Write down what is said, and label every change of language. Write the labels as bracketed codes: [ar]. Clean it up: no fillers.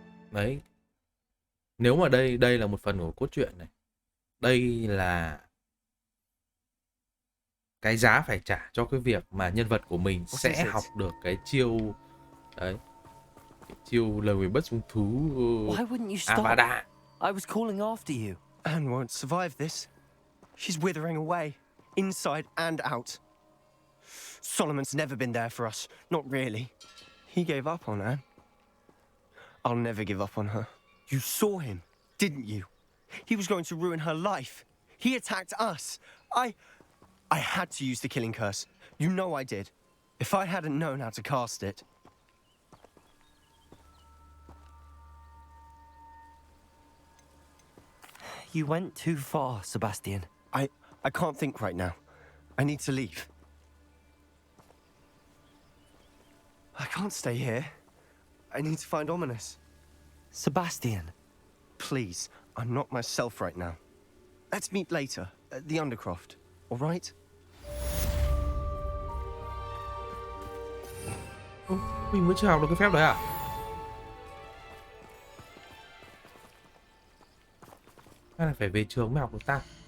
[vi] Đấy. Nếu mà đây là một phần của cốt truyện này. Đây là cái giá phải trả cho cái việc mà nhân vật của mình sẽ học được cái chiêu đấy. Cái chiêu lời nguyền bất dung thú Avada. [en] I was calling after you. Anne won't survive this. She's withering away, inside and out. Solomon's never been there for us. Not really. He gave up on Anne. I'll never give up on her. You saw him, didn't you? He was going to ruin her life. He attacked us. I had to use the killing curse. You know I did. If I hadn't known how to cast it. You went too far, Sebastian. I can't think right now. I need to leave. I can't stay here. I need to find Ominous. Sebastian. Please, I'm not myself right now. Let's meet later at the Undercroft, all right? [vi] Mình mới chưa học được cái phép đấy à? Hay là phải về trường mới học được ta?